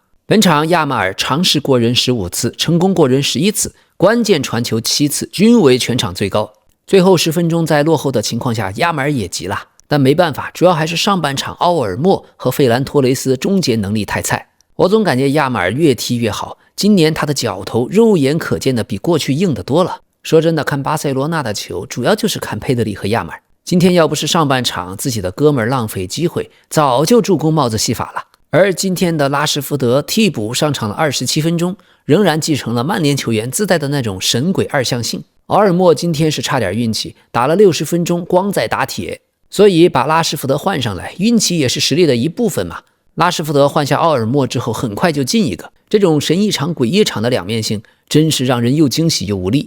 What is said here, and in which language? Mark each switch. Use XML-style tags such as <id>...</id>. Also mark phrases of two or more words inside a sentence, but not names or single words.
<zh>本場亞馬爾嘗試過人15次，成功過人11次，關鍵傳球7次，均為全場最高。最後10分鐘在落後的情況下，亞馬爾也急了，但沒辦法，主要還是上半場奧爾莫和費蘭托雷斯終結能力太菜。我總感覺亞馬爾越踢越好，今年他的腳頭肉眼可見的比過去硬得多了。說真的，看巴塞羅那的球主要就是看佩德里和亞馬爾。今天要不是上半场自己的哥們儿浪費機會，早就助攻帽子戲法了。而今天的拉什福德替補上場了27分鐘，仍然继承了曼聯球員自帶的那種神鬼二向性。奥爾莫今天是差點運氣，打了60分鐘光在打鐵，所以把拉什福德換上來，運氣也是實力的一部分嘛。拉什福德換下奧爾莫之後，很快就進一個，這種神一場鬼一場的两面性，真是讓人又驚喜又無力。</zh>